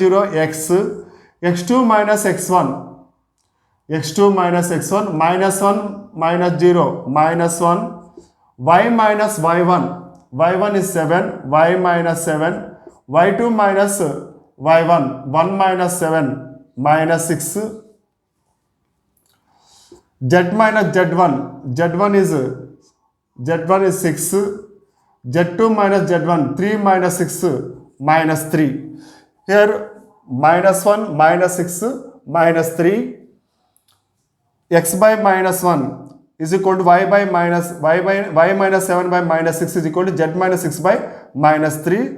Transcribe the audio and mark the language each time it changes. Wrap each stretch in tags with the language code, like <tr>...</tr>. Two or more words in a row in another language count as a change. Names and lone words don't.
<en>0 x, x2 minus x1, x2 minus x1 minus 1 minus 0 minus 1, y minus y1, y1 is 7, y minus 7, y2 minus y1, 1 minus 7 minus 6, z minus z1, z1 is 6, z2 minus z1, 3 minus 6 minus 3. Here minus 1 minus 6 minus 3, x by minus 1 is equal to y minus 7 by minus 6 is equal to z minus 6 by minus 3.</en>